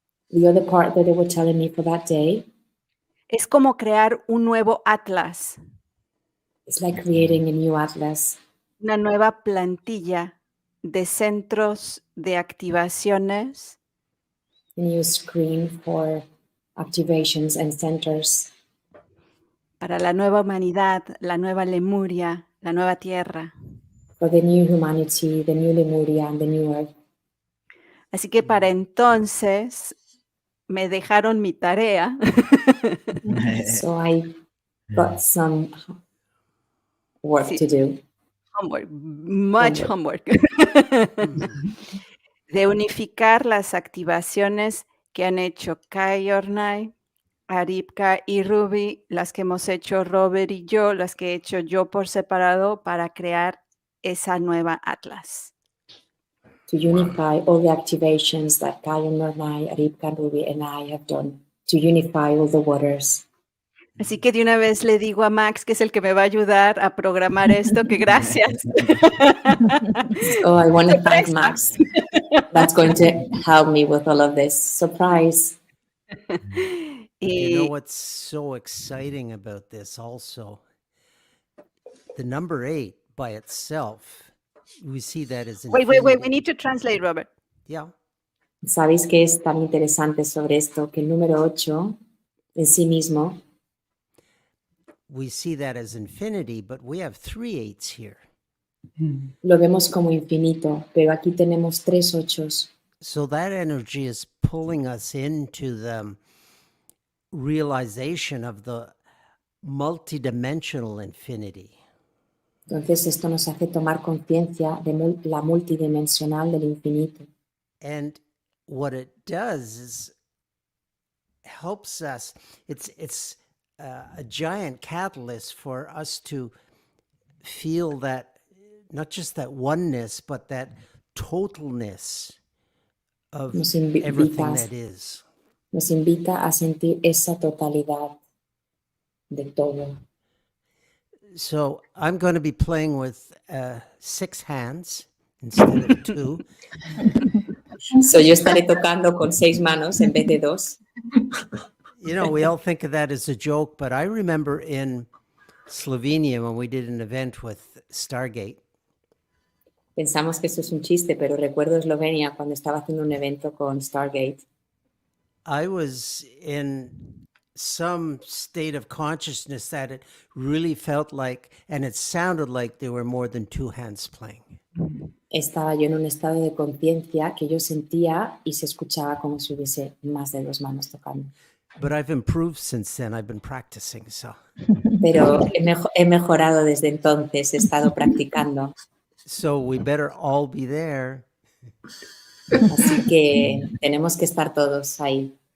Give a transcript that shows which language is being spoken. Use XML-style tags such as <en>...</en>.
<en>The other part that they were telling me for that day</en> <es>Es como crear un nuevo atlas,</es> <en>is like creating a new atlas,</en> <es>una nueva plantilla de centros de activaciones</es> <en>a new screen for activations and centers</en> <es>para la nueva humanidad, la nueva Lemuria, la nueva Tierra.</es> <en>for the new humanity, the new Lemuria, and the new earth.</en> <es>Así que para entonces me dejaron mi tarea</es> <en>So I got some work</en> <es>Sí.</es> <en>to do. homework, much homework,</en> <es>de unificar las activaciones que han hecho Kai, Aripka y Ruby, las que hemos hecho Robert y yo, las que he hecho yo por separado para crear esa nueva atlas.</es> <en>To unify all the activations that Kai and I, Aripka, Ruby, and I have done, to unify all the waters.</en> <es>Así que de una vez le digo a Max, que es el que me va a ayudar a programar esto, que gracias.</es> <en>Oh, I want to thank Surprise, Max. That's going to help me with all of this. Surprise. You know</en> <es>Y</es> <en>what's so exciting about this also? The number 8 by itself, we see that as wait, we infinity. need to translate, Robert. Yeah.</en> <es>¿Sabéis qué es tan interesante sobre esto? Que el número 8 en sí mismo,</es> <en>We see that as infinity, but we have 3 8s here.</en> <es>lo vemos como infinito, pero aquí tenemos 3 8s.</es> <en>So that energy is pulling us into the realization of the multidimensional infinity.</en> <es>Entonces esto nos hace tomar conciencia de la multidimensional del infinito.</es> <en>And what it does is helps us. It's a giant catalyst for us to feel that, not just that oneness, but that totalness of</en> <es>Nos</es> <en>everything</en> <es>invita,</es> <en>that is.</en> <es>nos invita a sentir esa totalidad de todo.</es> <en>So I'm going to be playing with 6 hands instead of 2.</en> <es>So yo estaré tocando con 6 manos en vez de 2.</es> <en>You know, we all think of that as a joke, but I remember in Slovenia when we did an event with Stargate,</en> <es>Pensamos que eso es un chiste, pero recuerdo Eslovenia cuando estaba haciendo un evento con Stargate.</es> <en>I was in some state of consciousness that it really felt like, and it sounded like there were more than 2 hands playing.</en> <es>Estaba yo en un estado de conciencia que yo sentía y se escuchaba como si hubiese más de 2 manos tocando.</es> <en>But I've improved since then. I've been practicing, so.</en> <es>Pero he mejorado desde entonces, he estado practicando.</es> <en>So we better all be there.</en> <es>Así que tenemos que estar todos ahí.</es>